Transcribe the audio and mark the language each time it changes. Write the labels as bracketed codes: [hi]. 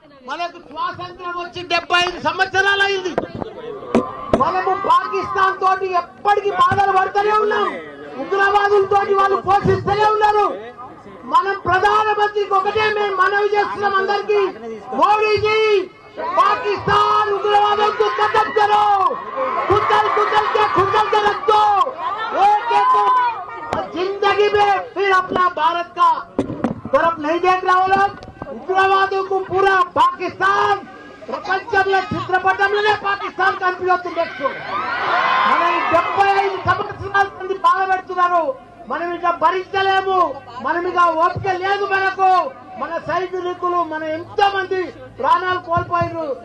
[te] మనకు స్వాతంత్రం వచ్చి 75 సంవత్సరాలు అయింది. మనము పాకిస్తాన్ తోటి ఎప్పటికీ బాధలు పడుతూనే ఉన్నాం. ఉగ్రవాదులతో వాళ్ళు పోషిస్తూనే ఉన్నారు. మనం ప్రధానమంత్రికి ఒకటే మేము మనవి చేస్తున్నాం అందరికీ, మోడీజీ [hi] पाकिस्तान उग्रवादों को खत्म करो, कुचल कुचल के रख दो। एक जिंदगी में फिर अपना भारत का तरफ नहीं देख रहा वो लोग। उग्रवादों को पूरा पाकिस्तान [te] ప్రపంచంలో చిత్రపటంలోనే పాకిస్తాన్ కనిపిస్తుంది. మనం 75 సంవత్సరాల నుండి బాధపెడుతున్నారు. మనం ఇక భరించలేము. మనం ఇక ఓపిక లేదు మనకు. మన సైనికులు మన ఎంతో మంది ప్రాణాలు కోల్పోయారు.